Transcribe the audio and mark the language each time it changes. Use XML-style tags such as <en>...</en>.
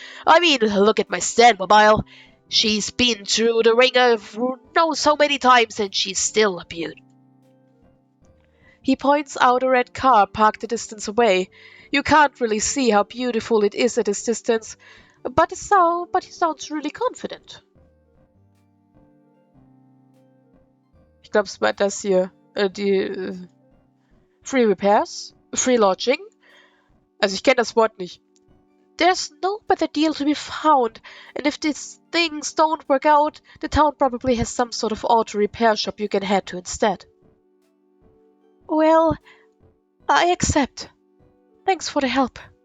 <en>I mean, look at my Stan mobile. She's been through the ringer so many times and she's still a beaut. He points out a red car parked a distance away. You can't really see how beautiful it is at this distance, but he sounds really confident.</en> <de>Ich glaube, es war das hier. Die</de> <en>Free Repairs? Free Lodging?</en> <de>Also ich kenne das Wort nicht.</de> <en>There's no better deal to be found, and if these things don't work out, the town probably has some sort of auto repair shop you can head to instead. Well, I accept. Thanks for the help.</en>